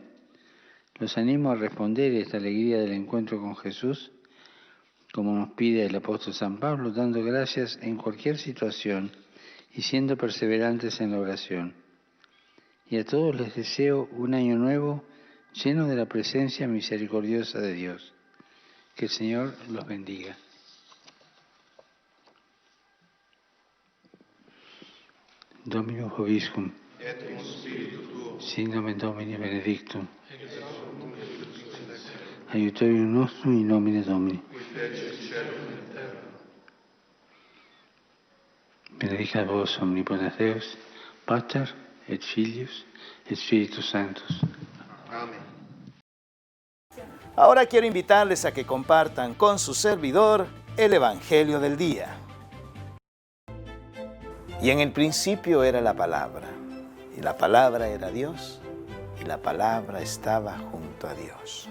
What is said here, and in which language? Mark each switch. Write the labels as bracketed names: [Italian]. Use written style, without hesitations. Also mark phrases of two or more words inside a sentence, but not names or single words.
[Spanish] Los animo a responder a esta alegría del encuentro con Jesús, como nos pide el apóstol San Pablo, dando gracias en cualquier situación y siendo perseverantes en la oración. Y a todos les deseo un año nuevo lleno de la presencia misericordiosa de Dios. Que el Señor los bendiga. [Latin] Dominus vobiscum. Sin nomen Domini benedictum. Aiutorium nostrum in nomine Domini. Benedicat vos omnipotens Deus, Pater et Filius et Spiritus Sanctus. [Spanish] Amén. Ahora quiero invitarles a que compartan con su servidor el Evangelio del día. Y en el principio era la palabra, y la palabra era Dios, y la palabra estaba junto a Dios.